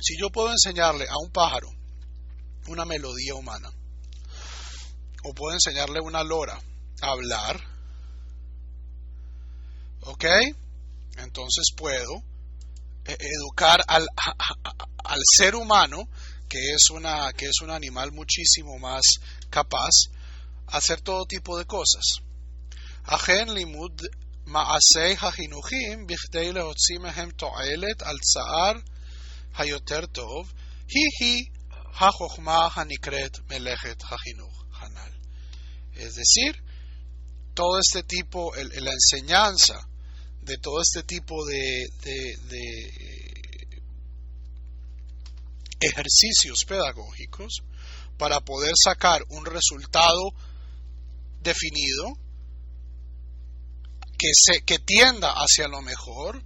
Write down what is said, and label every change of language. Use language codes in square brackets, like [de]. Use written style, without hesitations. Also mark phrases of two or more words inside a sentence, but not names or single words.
[es] Si yo puedo enseñarle a un pájaro una melodía humana, o puedo enseñarle a una lora a hablar, ¿ok? Entonces puedo educar al ser humano, que es un animal muchísimo más capaz, a hacer todo tipo de cosas. [he] אכן לימוד מעשי החינוכים בכדי להוציא מהם תועלת על צער היותר טוב, היא החוכמה הנקראת מלאכת החינוך הנ"ל. [es] Es decir, todo este tipo, la enseñanza de todo este tipo de ejercicios pedagógicos para poder sacar un resultado definido que tienda hacia lo mejor.